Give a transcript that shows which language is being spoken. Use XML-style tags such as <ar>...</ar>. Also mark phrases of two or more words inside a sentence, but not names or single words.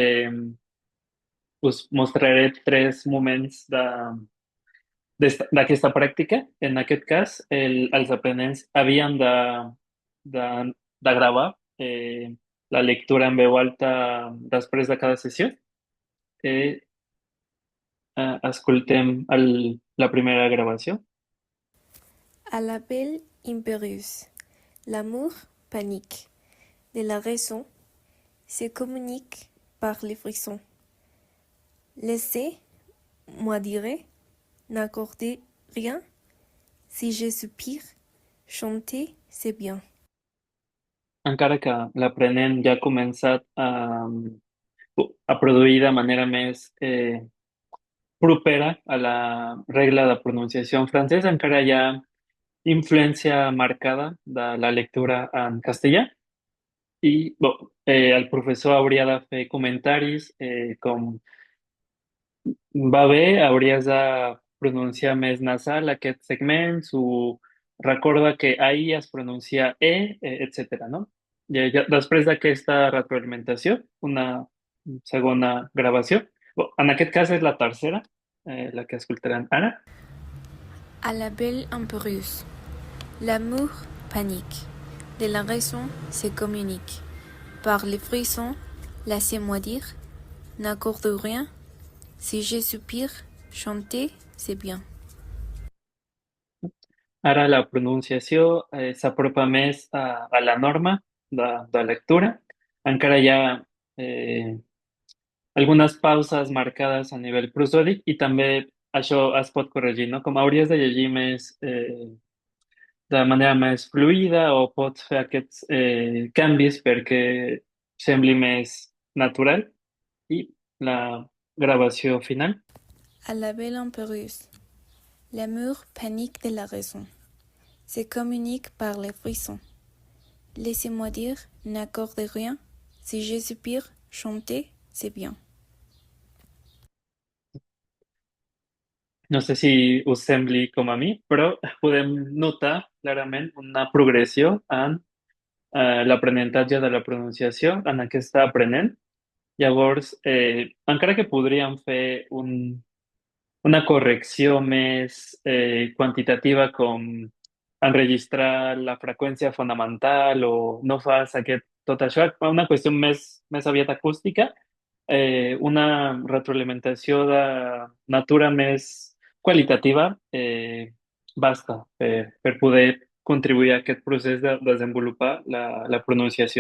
<ca>Us mostraré 3 moments d'aquesta pràctica. En aquest cas, els aprenents havien de, de gravar la lectura en veu alta després de cada sessió. Escoltem la primera gravació.</ca> <fr>À l'appel impérieuse, l'amour panique. De la raison se communique par les frissons. Laissez-moi dire, n'accordez rien. Si je soupire, chanter, c'est bien.</fr> <ca>Encara que l'aprenent ja ha començat a produir de manera més propera a la regla de pronunciació en francès, encara hi ha influència marcada de la lectura en castellà i el professor hauria de fer comentaris com va bé, hauries de pronunciar més nasal aquests segments o recorda que ahir es pronuncia etc., no? després d'aquesta retroalimentació, una segona gravació. En aquest cas és la tercera, la que escoltaran ara.</ca> <fr>À la belle impérieuse. L'amour panique. De la raison se communique. Par les frissons, laissez-moi dire, n'accorde rien. Si je soupire, chanter, c'est bien.</fr> <ca>Ara la pronunciació s'apropa més a la norma de lectura. Encara hi ha eh, algunes pauses marcades a nivell prosòdic i també això es pot corregir, no? Com hauries de llegir més de manera més fluida o pots fer aquests canvis perquè sembli més natural i la gravació final.</ca> <fr>À la belle impérieuse. L'amour panique de la raison. Se communique par les frissons. Laissez-moi dire, n'accorde rien. Si je soupire, chanter, c'est bien.</fr> <ca>No sé si us sembli com a mi, però podem notar clarament una progressió en l'aprenentatge de la pronunciació en aquesta aprenent. Llavors, encara que podríem fer una correcció més quantitativa com enregistrar la freqüència fonamental o no fas tot això, una qüestió més aviat acústica, una retroalimentació de natura més qualitativa basta per poder contribuir a aquest procés de desenvolupar la pronunciació.</ca>